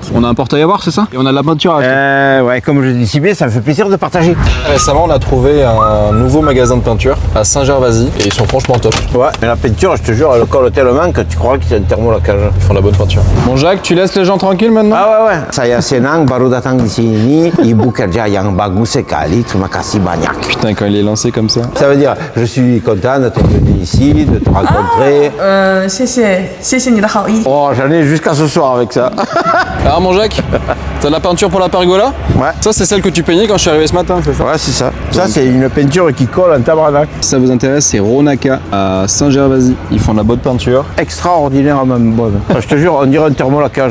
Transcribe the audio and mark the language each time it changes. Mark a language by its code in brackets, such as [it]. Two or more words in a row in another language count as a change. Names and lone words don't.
[fr] On a un portail à voir, c'est ça? Et on a de la peinture à acheter. Ouais, comme je dis si bien, ça me fait plaisir de partager. Récemment, on a trouvé un nouveau magasin de peinture à Saint-Gervasy et ils sont franchement top. Ouais, mais la peinture, je te jure, elle colle tellement que tu crois que c'est un thermolacage. Ils font de la bonne peinture. Bon Jacques, tu laisses les gens tranquilles maintenant? Ah ouais. [id] Saya senang baru datang di sini, ibu kerja yang bagus sekali, terima kasih banyak. [fr] Putain, quand il est lancé comme ça. Ça veut dire, je suis content d'être venu ici, de te rencontrer. [zh] 谢谢你的好意。 [fr] Oh, j'en ai jusqu'à ce soir avec ça. Alors mon Jacques, t'as de la peinture pour la pergola? Ouais. Ça c'est celle que tu peignais quand je suis arrivé ce matin, c'est ça? Ouais, c'est ça. Ça, c'est une peinture qui colle en tabarnak. Si ça vous intéresse, c'est Ronaka à Saint-Gervasy. Ils font de la bonne peinture. Extraordinairement bonne. Je te jure, on dirait un thermolacage.